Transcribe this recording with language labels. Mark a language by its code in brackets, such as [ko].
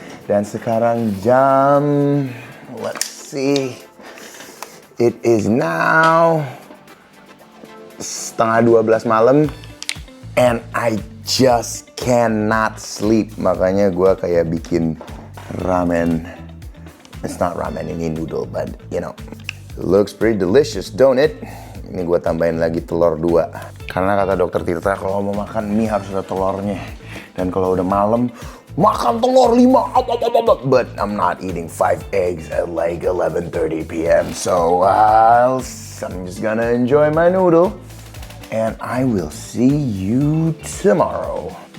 [id] Dan sekarang jam, [en] let's see, it is now [id] setengah 12 malam. [en] And I just cannot sleep. [id] Makanya gue kayak bikin ramen. [en] It's not ramen, ini noodle, but it looks pretty delicious, don't it? [id] Ini gue tambahin lagi telur 2. Karena kata dokter Tirta kalau mau makan mie harus ada telurnya. Dan kalau udah malam, makan telur 5. [en] But I'm not eating 5 eggs at like 11:30 p.m. So I'm just gonna enjoy my noodle. And I will see you tomorrow.